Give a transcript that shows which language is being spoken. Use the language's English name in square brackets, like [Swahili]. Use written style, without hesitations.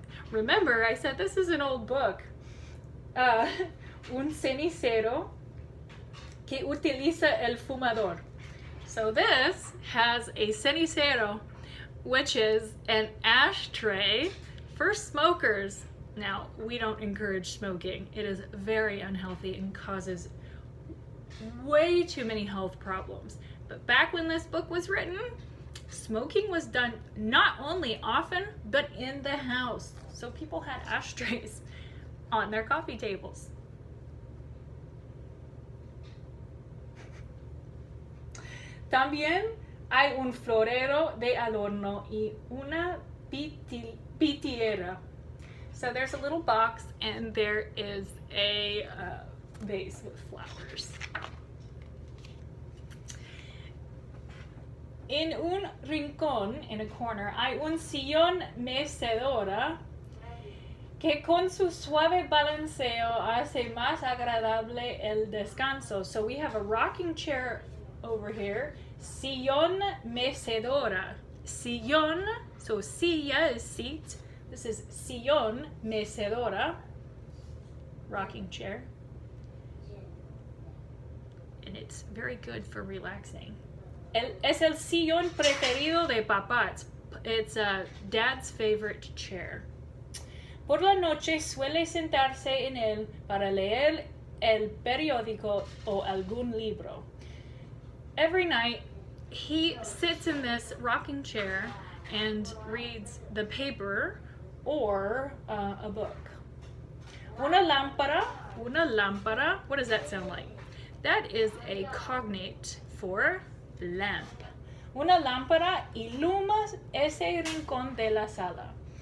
[English] Remember, I said this is an old book. [Spanish] Un cenicero que utiliza el fumador. [English] So this has a cenicero, which is an ashtray for smokers. Now, we don't encourage smoking. It is very unhealthy and causes way too many health problems. But back when this book was written, smoking was done not only often, but in the house. So people had ashtrays on their coffee tables. [Spanish] También hay un florero de adorno y una pitiera. [English] So there's a little box and there is a vase with flowers. [Spanish] En un rincón, [English] in a corner, [Spanish] hay un sillón mecedora que con su suave balanceo hace más agradable el descanso. [English] So we have a rocking chair over here. Sillón mecedora. Sillón, so silla is seat. This is sillón mecedora, rocking chair. And it's very good for relaxing. [Spanish] Es el sillón preferido de papá. [English] It's dad's favorite chair. [Spanish] Por la noche suele sentarse en él para leer el periódico o algún libro. [English] Every night he sits in this rocking chair and reads the paper or a book. Una lámpara, what does that sound like? That is a cognate for lamp. [Spanish] Una lámpara ilumina ese rincón de la sala.